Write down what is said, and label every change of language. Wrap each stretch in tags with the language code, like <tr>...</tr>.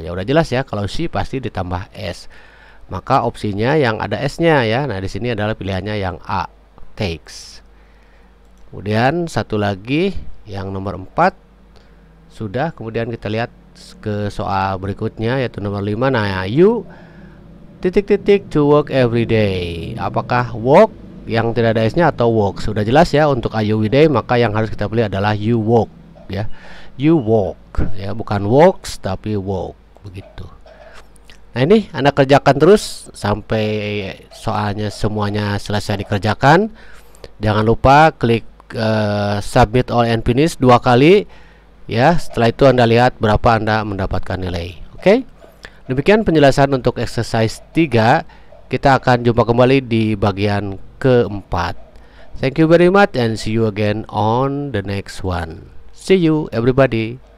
<id>Ya udah jelas ya, kalau she pasti ditambah s. Maka opsinya yang ada s-nya ya. Nah, di sini adalah pilihannya yang A, takes. Kemudian satu lagi yang nomor 4 sudah. Kemudian kita lihat ke soal berikutnya yaitu nomor 5.</id> <en>Nah, you</en> <id>titik-titik</id> <en>to work every day.</en> <id>Apakah work yang tidak ada s-nya atau walk? Sudah jelas ya, untuk IUWD maka yang harus kita pilih adalah you walk ya.</id> <en>You walk</en> <id>ya, bukan walks tapi walk, begitu. Nah, ini Anda kerjakan terus sampai soalnya semuanya selesai dikerjakan. Jangan lupa klik</id> <en>submit all and finish</en> <id>2 kali ya. Setelah itu Anda lihat berapa Anda mendapatkan nilai. Oke. Demikian penjelasan untuk exercise 3. Kita akan jumpa kembali di bagian keempat.</id> <en>Thank you very much and see you again on the next one. See you everybody.</en>